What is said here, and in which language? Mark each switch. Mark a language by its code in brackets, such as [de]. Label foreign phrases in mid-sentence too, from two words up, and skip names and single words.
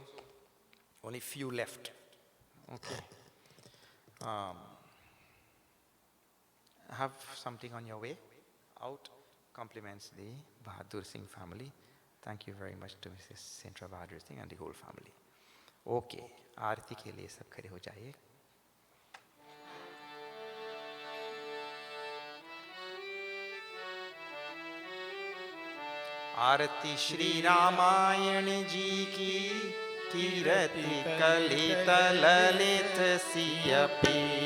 [en] Only few left. Okay. Have something on your way out. Compliments the Bahadur Singh family. Thank you very much to Mrs. Sintra Bahadur Singh and the whole family. Okay. [hi] आरती के लिए सब खड़े हो जाइए. आरती श्री रामायण जी की कीरति कलित ललित सियपी.